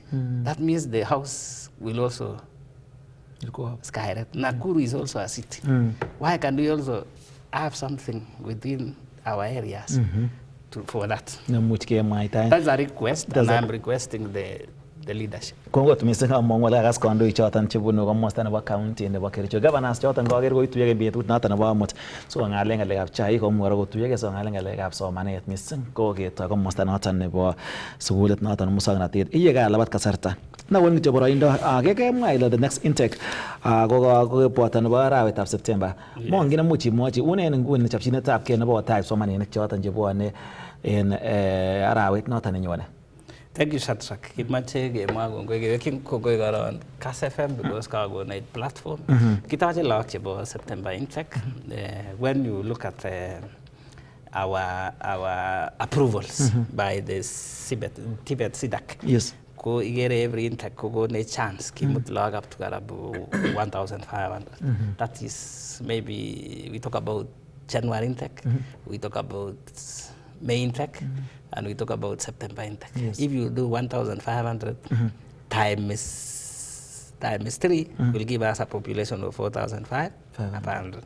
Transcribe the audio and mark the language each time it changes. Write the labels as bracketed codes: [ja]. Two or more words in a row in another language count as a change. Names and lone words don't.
[en] That means the house will also skyrocket. Nakuru is also a city. Why can we also have something within our areas for that? That's a request, and I'm requesting the leadership. [kln] Kongot mising among wala gas kondo ichotan chibuno komosta nebo county nebo Kericho governors choton koger koituyege betut noton nebo amut so ngale ngalekab chai komwaro kotuyege so ngale ngalekab somanet mising koketo komosta noton nebo sugulit noton musongnotet iyega labat kasarta na woni kityo boroindo kekemwa ile [en] the next intake [kln] kokeboto nebo arawetab September mongine muchi mochi unen nguni chopchinetab ke nebo type somaninik choton chebone en arawet noton nenyone. [en] Thank you, [kln] Shadrack. Kimache kemwa kongoi kongoi karon Kass FM because kago night platform. Kitache lak chebo September intake. [en] When you look at our approvals by the Tibet SIDAC. Yes. [kln] Ko igere [en] every intake [kln] ko ne chance kimut log [en] up to [kln] karabu 1,500. [en] That is maybe we talk about January intake. We talk about May intake. And we talk about September intake. Yes. If you do 1,500 times 3, will give us a population of 4,500.